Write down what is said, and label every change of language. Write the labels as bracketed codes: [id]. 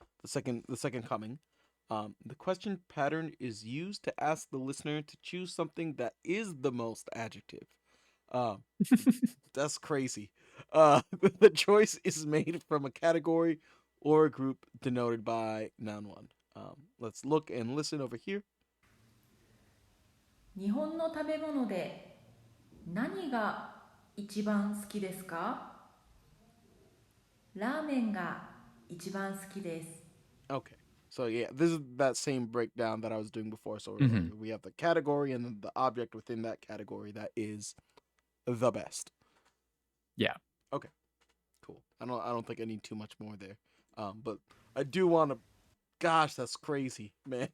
[en] The second coming. The question pattern is used to ask the listener to choose something that is the most adjective. That's crazy. The choice is made from a category or a group denoted by noun 1. Let's look and listen over here. [ja] 日本の食べ物で何が一番好きですか？ラーメンが一番好きです。 [en] Okay. So yeah, this is that same breakdown that I was doing before. So we have the category and then the object within that category that is the best. Yeah. Okay. Cool. I don't think I need too much more there. But I do want to. Gosh, that's crazy, man.